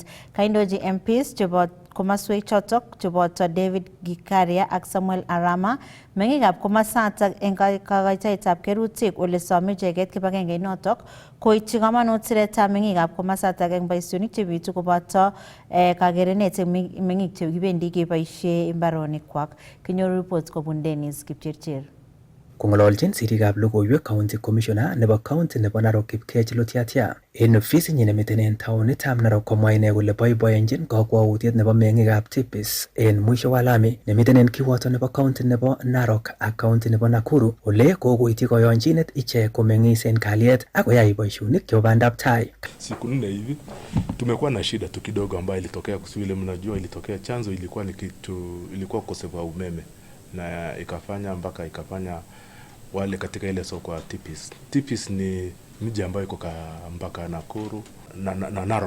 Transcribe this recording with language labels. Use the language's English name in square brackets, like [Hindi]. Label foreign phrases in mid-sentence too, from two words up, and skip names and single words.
[Kalenjin] Kaindochi MPs chebo komaswek chotok cheboto David Gikaria ak Samuel Arama meng'ikab komasatak eng kakaitoetab kerutik ole some icheket kibagenge notok koityi kamanut siretab meng'ikab komasatak eng boisionik chebitu koboto kakerenet eng meng'ik chekibendi keboisie mbaronikwak. Kinyoru report kobun Dennis Kipchirchir. Kong'ololjin sirikab logoiwek [English] County Commissioner [Kalenjin] nebo County nebo Narok Kipkech Lotiatia en ofisinyi nemiten en taonitab Narok komwa ine kole boiboenjin kakwautiet nebo meng'ikab tipis en [Swahili] mwisho wa lami [Kalenjin] nemiten en kiwoto nebo County nebo Narok ak County nebo Nakuru ole kokoityi koyonchinet ichek komeng'is en kalyet ak koyai boisionik chebo bandab tai. [Swahili] Siku 4 hivi tumekuwa na shida tu kidogo ambayo ilitokea kuswile, mnajua ilitokea chanzo ilikuwa ukosefu wa umeme na ikafanya wale katika ile soko ya Tipis. Tipis ni mji ambayo iko mpaka Nakuru na Narok.